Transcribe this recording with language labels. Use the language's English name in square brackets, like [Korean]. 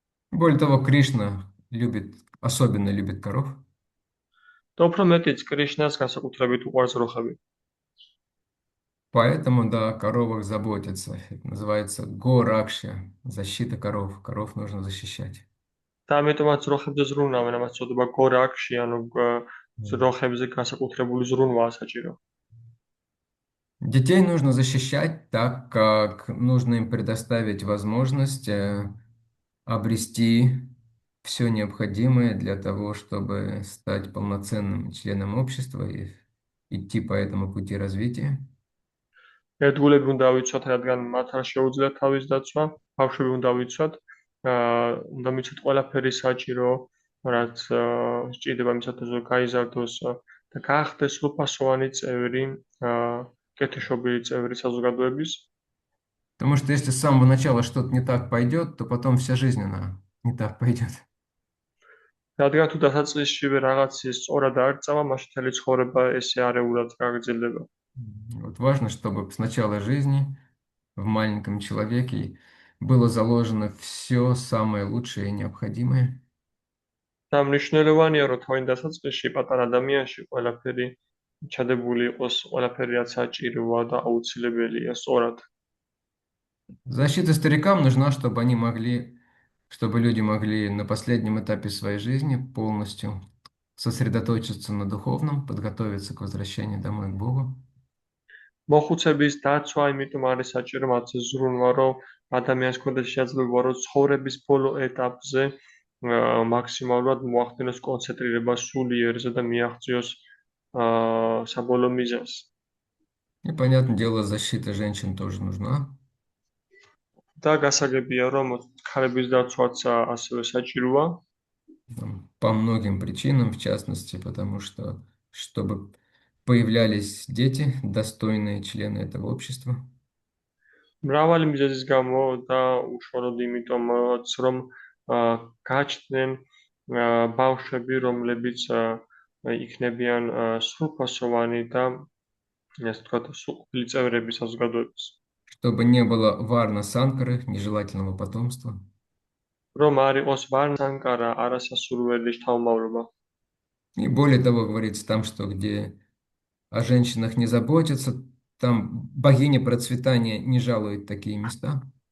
[Russian] Более того, Кришна особенно любит коров. [Georgian] და უფრო მეტიც კრიშნას განსაკუთრებით უყვარს ძროხები. [Russian] Поэтому, да, о коровах заботятся. Это называется горакша, защита коров. Коров нужно защищать. [Georgian] და ამიტომაც ძროხებზე ზრუნავენ, ამას წოდება გორაქში, ანუ ძროხებზე განსაკუთრებული ზრუნვაა საჭირო. [Russian] Детей нужно защищать так, как нужно им предоставить возможность обрести все необходимое для того, чтобы стать полноценным членом общества и идти по этому пути развития. [Georgian] ერთგულები უნდა ვიცვათ, რადგან მათ არ შეუძლიათ თავის დაცვა, ბავშვები უნდა ვიცვათ, უნდა მიცოთ ყველაფერი საჭირო, რაც სჭირდება იმისათვის, რომ გაიზარდოს და გახდეს სრულფასოვანი წევრი, კეთილშობილი წევრი საზოგადოების. [Russian] Потому что если с самого начала что-то не так пойдет, то потом вся жизнь она не так пойдет. [Georgian] რადგან თუ დასაწყისშივე რაღაც სწორად არ წავა, მაშინ მთელი ცხოვრება ესე არეულად გაგრძელდება. [Russian] Вот важно, чтобы с начала жизни в маленьком человеке было заложено все самое лучшее и необходимое. [Georgian] და მნიშვნელოვანია, რომ თავის დასაწყისში პატარა ადამიანში ყველაფერი ჩადებული იყოს, ყველაფერი რაც საჭიროა და აუცილებელია სწორად. [Russian] Защита старикам нужна, чтобы люди могли на последнем этапе своей жизни полностью сосредоточиться на духовном, подготовиться к возвращению домой к Богу. [Georgian] მოხუცების დაცვა იმიტომ არის საჭირო მათზე ზრუნვა, რომ ადამიანს ქონდეს შესაძლებლობა, რომ ცხოვრების ბოლო ეტაპზე მაქსიმალურად მოახდინოს კონცენტრირება სულიერზე და მიაღწიოს საბოლოო მიზანს. [Russian] И, понятное дело, защита женщин тоже нужна. [Georgian] და გასაგებია, რომ ქალების დაცვაც ასევე საჭიროა. [Russian] По многим причинам, в частности, потому что, чтобы появлялись дети, достойные члены этого общества. [Georgian] მრავალი მიზეზის გამო და უშუალოდ იმიტომაც, რომ გაჩნდნენ ბავშვები, რომლებიც იქნებიან სრულფასოვანი და ასე ვთქვათ, სრულყოფილი წევრები საზოგადოების. [Russian] Чтобы не было варна-санкары, нежелательного потомства. [Georgian] რომ არ იყოს ვარნა-სანკარა, არასასურველი შთამომავლობა. [Russian] И более того, говорится там, что где о женщинах не заботятся, там богиня процветания не жалует такие места.